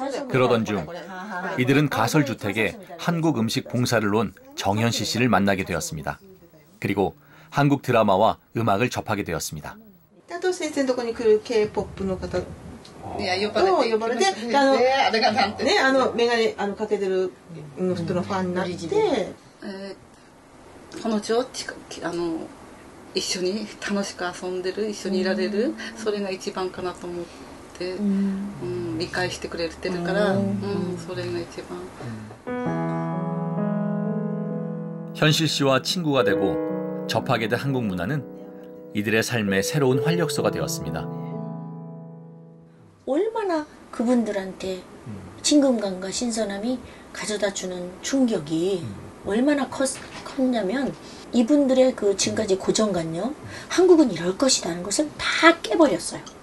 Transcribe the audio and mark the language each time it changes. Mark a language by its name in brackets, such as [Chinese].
[Korean] 그러던 중 이들은 가설주택에 한국 음식 봉사를 온 정현실 씨를 만나게 되었습니다. 그리고 한국 드라마와 음악을 접하게 되었습니다. 따도 선생님 [Japanese] とこに来るK-POPの方 呼ばれてメガネかけてる人のファンになって、彼女を一緒に楽しく遊んでる、一緒にいられる、それが一番かなと思って、理解してくれてるから、それが一番. [Korean] 현실 씨와 친구가 되고 접하게 된 한국 문화는 이들의 삶의 새로운 활력소가 되었습니다. 얼마나 그분들한테 친근감과 신선함이 가져다주는 충격이 얼마나 컸냐면 이분들의 그 지금까지 고정관념, 한국은 이럴 것이라는 것을 다 깨버렸어요.